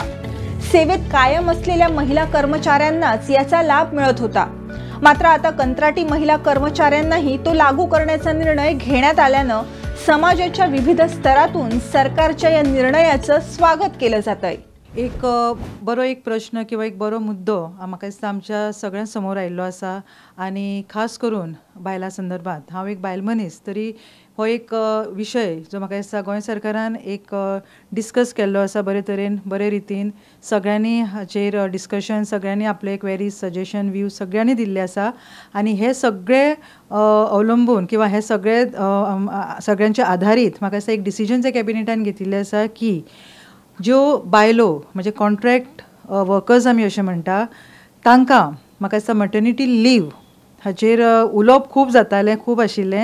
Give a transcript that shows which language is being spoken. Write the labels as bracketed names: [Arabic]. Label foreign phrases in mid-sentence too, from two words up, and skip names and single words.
[Marathi] सेवेत कायम असलेल्या महिला कर्मचाऱ्यांनाच याचा लाभ मिळत होता। मात्र आता कंत्राटी महिला कर्मचाऱ्यांनाही तो लागू करण्याचा निर्णय घेण्यात आल्यानं समाजाच्या विविध स्तरातून सरकारच्या या निर्णयाचं स्वागत केलं जातंय। [Konkani] एक प्रश्न किंवा एक बरो मुद्दो म्हाका दिसता आमच्या सगळ्यां समोर आयिल्लो आसा आणि खास करून बायलां संदर्भात। हांव एक बायल मनीस तरी हो एक विशय जो म्हाका दिसता गोंय सरकारान एक डिस्कस केल्लो आसा बरे तरेन, बरे रितीन सगळ्यांनी हाचेर डिस्कशन, सगळ्यांनी आपले क्वेरीज, सजेशन, व्ह्यू सगळ्यांनी दिल्ले आसा आणि हे सगळे अवलंबून किंवा हे सगळे सगळ्यांच्या आधारीत म्हाका दिसता एक डिसिजन जे कॅबिनेटान घेतिल्ले आसा की ज्यो बायलो म्हणजे [English] contract workers [Konkani] आमी अशें म्हणटा तांकां म्हाका दिसता [English] maternity leave [Konkani] हाचेर उलोवप खूब जातालें, खूब आशिल्लें।